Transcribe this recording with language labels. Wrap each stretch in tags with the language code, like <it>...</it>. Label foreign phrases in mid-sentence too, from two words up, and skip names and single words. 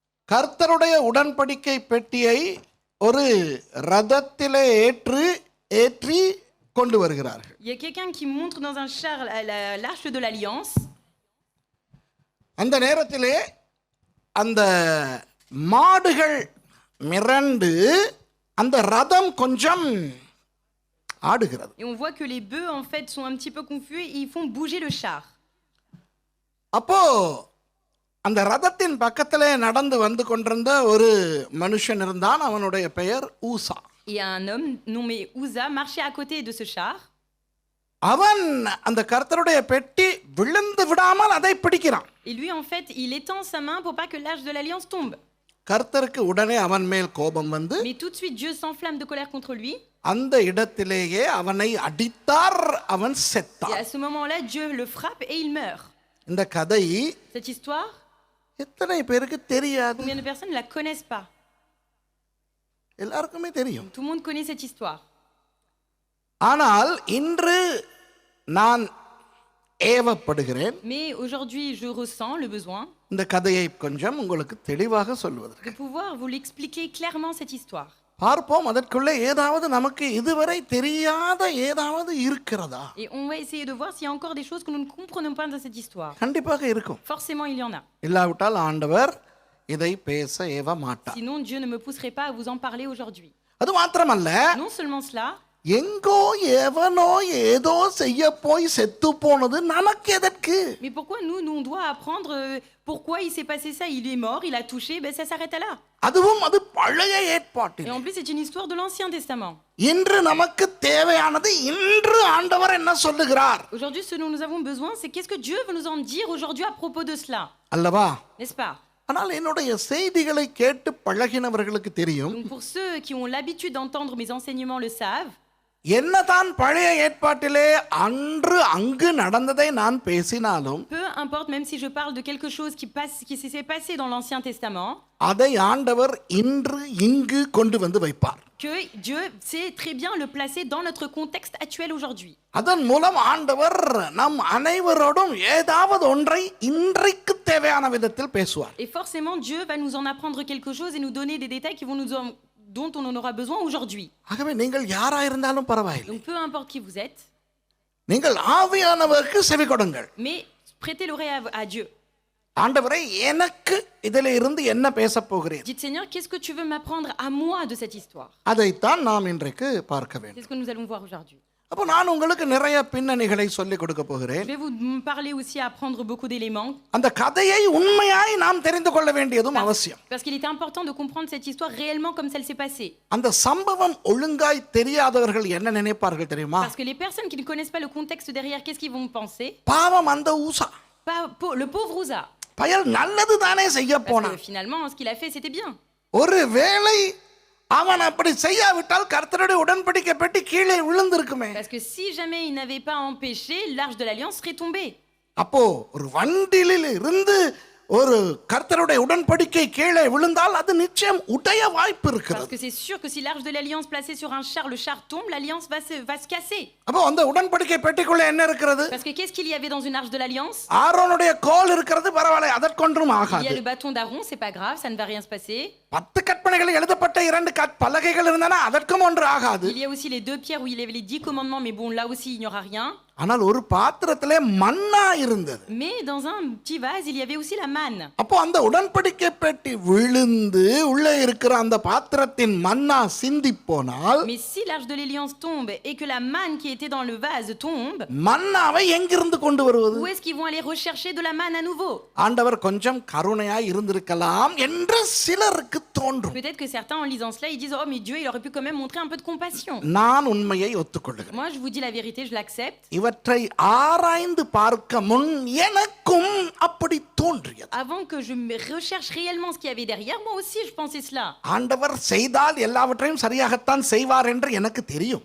<ta>கர்த்தருடைய உடன்படிக்கை பெட்டியை ஒரு ரதத்திலே ஏற்றி கொண்டு வருகிறார்கள்.</ta> <fr>Il y a quelqu'un qui montre dans un char l'arche de l'alliance.</fr> <ta>அந்த நேரத்திலே அந்த மாடுகள் மிரண்டு அந்த ரதம் கொஞ்சம் ஆடுகிறது.</ta> <fr>Et on voit que les bœufs en fait sont un petit peu confus et ils font bouger le char.</fr> <ta>அப்போ அந்த ரதத்தின் பக்கத்திலே நடந்து வந்து கொண்டிருந்த ஒரு மனுஷன் இருந்தான். அவனுடைய பெயர் ஊசா.</ta> <fr>Et un homme nommé Uza marchait à côté de ce char.</fr> <ta>அவன் அந்த கர்த்தருடைய பெட்டி விழுந்து விடாமல் அதை பிடிக்கிறான்.</ta> <fr>Et lui en fait, il étend sa main pour pas que l'arche de l'alliance tombe.</fr> <ta>கர்த்தருக்கு உடனே அவன் மேல் கோபம் வந்து</ta> <fr>Mais tout de suite Dieu s'enflamme de colère contre lui.</fr> <ta>அந்த இடத்திலேயே அவனை அடித்தார். அவன்</ta> <fr>Et</fr> <ta>செத்தான்.</ta> <fr>à ce moment-là, Dieu le frappe et il meurt.</fr> <ta>இந்த கதை</ta> <fr>Cette histoire,</fr> <ta>எத்தனை பேருக்கு தெரியாது?</ta> <fr>combien de personnes ne la connaissent pas?</fr> <ta>எல்லாருக்குமே தெரியும்.</ta> <fr>Tout le monde connaît cette histoire.</fr> <ta>ஆனால் இன்று நான் ஏவப்படுகிறேன்</ta> <fr>Mais aujourd'hui, je ressens le besoin</fr> <ta>இந்த கதையை கொஞ்சம் உங்களுக்கு தெளிவாக சொல்வதற்கு.</ta> <fr>de pouvoir vous l'expliquer clairement cette histoire.</fr> <ta>பார்ப்போம், அதற்குள்ளே ஏதாவது நமக்கு இதுவரை தெரியாத ஏதாவது இருக்கிறதா?</ta> <fr>Et on va essayer de voir s'il y a encore des choses que nous ne comprenons pas dans cette histoire.</fr> <ta>கண்டிப்பாக இருக்கும்.</ta> <fr>Forcément, il y en a.</fr> <ta>இல்லாவிட்டால் ஆண்டவர் இதை பேச ஏவ மாட்டார்.</ta> <fr>Sinon, Dieu ne me pousserait pas à vous en parler aujourd'hui.</fr> <ta>அது மாத்திரமல்ல,</ta> <fr>Non seulement cela,</fr> <ta>எங்கோ எவனோ ஏதோ செய்ய போய் செத்து போனது நமக்கு எதற்கு?</ta> <fr>mais pourquoi nous on doit apprendre pourquoi il s'est passé ça, il est mort, il a touché, ben ça s'arrête là.</fr> <ta>அதுவும் அது பழைய</ta> <fr>Et</fr> <ta>ஏற்பாட்டில்.</ta> <fr>en plus, c'est une histoire de l'Ancien Testament.</fr> <ta>இன்று நமக்கு தேவையானது இன்று ஆண்டவர் என்ன சொல்லுகிறார்</ta> <fr>Aujourd'hui, ce dont nous avons besoin, c'est qu'est-ce que Dieu veut nous en dire aujourd'hui à propos de cela,</fr> <ta>அல்லவா?</ta> <fr>n'est-ce pas?</fr> <ta>ஆனால் என்னுடைய செய்திகளை கேட்டு பழகினவர்களுக்கு தெரியும்,</ta> <fr>Donc pour ceux qui ont l'habitude d'entendre mes enseignements le savent.</fr> <ta>என்னதான் பழைய ஏற்பாட்டிலே அன்று அங்கு நடந்ததை நான் பேசினாலும்</ta> <fr>Peu importe, même si je parle de quelque chose qui s'est passé dans l'Ancien Testament,</fr> <ta>அதை ஆண்டவர் இன்று இங்கு கொண்டு வந்து வைப்பார்.</ta> <fr>que Dieu sait très bien le placer dans notre contexte actuel aujourd'hui.</fr> <ta>அதன் மூலம் ஆண்டவர் நம் அனைவரோடும் ஏதாவது ஒன்றை இன்றைக்கு தேவையான விதத்தில் பேசுவார்.</ta> <fr>Et forcément, Dieu va nous en apprendre quelque chose et nous donner des détails dont on en aura besoin aujourd'hui.</fr> <ta>ஆகவே நீங்கள் யாரா இருந்தாலும் பரவாயில்லை,</ta> <fr>Donc peu importe qui vous êtes,</fr> <ta>நீங்கள் ஆவியானவருக்கு செவி கொடுங்கள்.</ta> <fr>mais prêtez l'oreille à Dieu.</fr> <ta>ஆண்டவரே, எனக்கு இதில் இருந்து என்ன பேச போகிறேன்?</ta> <fr>Dites Seigneur, qu'est-ce que tu veux m'apprendre à moi de cette histoire?</fr> <ta>அதைத்தான் நாம் இன்றைக்கு பார்க்க</ta> <fr>C'est</fr> <ta>வேண்டும்.</ta> <fr>ce que nous allons voir aujourd'hui.</fr> <ta>அப்போ நான் உங்களுக்கு நிறைய பின்னணிகளை சொல்லிக் கொடுக்க போகிறேன்.</ta> <fr>Je vais vous parler aussi à apprendre beaucoup d'éléments.</fr> <ta>அந்த கதையை உண்மையாய் நாம் தெரிந்து கொள்ள வேண்டியதும் அவசியம்.</ta> <fr>Parce qu'il était important de comprendre cette histoire réellement comme ça s'est passé.</fr> <ta>அந்த சம்பவம் ஒழுங்காய் தெரியாதவர்கள் என்ன நினைப்பார்கள் தெரியுமா?</ta> <fr>Parce que les personnes qui ne connaissent pas le contexte derrière, qu'est-ce qu'ils vont penser?</fr> <ta>பாவம் அந்த ஊசா,</ta> <fr>Le pauvre Uza.</fr> <ta>பயல் நல்லது தானே செய்ய</ta> <fr>Parce</fr> <ta>போனான்.</ta> <fr>que finalement, ce qu'il a fait, c'était bien.</fr> <ta>ஒரு வேளை அவன் அப்படி செய்யாவிட்டால் கர்த்தருடைய உடன்படிக்கை பெட்டி கீழே விழுந்திருக்குமே.</ta> <fr>Parce que si jamais il n'avait pas empêché, l'arche de l'alliance serait tombée.</fr> <ta>அப்போ ஒரு வண்டிலில் இருந்து ஒரு கர்த்தருடைய உடன்படிக்கை கீழே விழுந்தால் அது நிச்சயம் உடைய வாய்ப்பு</ta> <fr>Parce</fr> <ta>இருக்கிறது.</ta> <fr>que c'est sûr que si l'arche de l'alliance placée sur un char, le char tombe, l'alliance va se casser.</fr> <ta>அப்போ அந்த உடன்படிக்கை பெட்டிக்குள்ள என்ன இருக்கிறது?</ta> <fr>Parce que qu'est-ce qu'il y avait dans une arche de l'alliance?</fr> <ta>ஆரோனுடைய கோல் இருக்கிறது, பரவாயில்லை, அதற்கொன்றும்</ta> <fr>Il y</fr> <ta>ஆகாது.</ta> <fr>a le bâton d'Aaron, c'est pas grave, ça ne va rien se passer.</fr> <ta>10 கற்பனைகள் எழுதப்பட்ட 2 பலகைகள் இருந்தன, அதற்கும் ஒன்று ஆகாது.</ta> <fr>Il y a aussi les 2 pierres où il y avait les 10 commandements, mais bon, là aussi, il n'y aura rien.</fr> <ta>ஆனால் ஒரு பாத்திரத்திலே மன்னா இருந்தது.</ta> <fr>Mais dans un petit vase, il y avait aussi la manne.</fr> <ta>அப்போ அந்த உடன்படிக்கை பெட்டி விழுந்து உள்ளே இருக்கிற அந்த பாத்திரத்தின் மன்னா சிந்தி போனால்,</ta> <fr>Mais si l'arche de l'alliance tombe et que la manne qui était dans le vase tombe,</fr> <ta>மன்னாவை எங்கிருந்து கொண்டு வருவது?</ta> <fr>où est-ce qu'ils vont aller rechercher de la manne à nouveau?</fr> <ta>ஆண்டவர் கொஞ்சம் கருணையாய் இருந்திருக்கலாம் என்று சிலருக்கு தோன்றும்.</ta> <fr>Peut-être que certains, en lisant cela, ils disent « Oh, mais Dieu, il aurait pu quand même montrer un peu de compassion. »</fr> <ta>நான் உண்மையை ஒத்துக்கொள்கிறேன்.</ta> <fr>Moi, je vous dis la vérité, je l'accepte.</fr> <ta>இவற்றை ஆராய்ந்து பார்க்க முன் எனக்கும் அப்படி தோன்றியது.</ta> <fr>Avant que je me recherche réellement ce qu'il y avait derrière, moi aussi, je pensais cela.</fr> <ta>ஆண்டவர் செய்தால் எல்லாவற்றையும் சரியாகத்தான் செய்வார் என்று எனக்கு தெரியும்.</ta>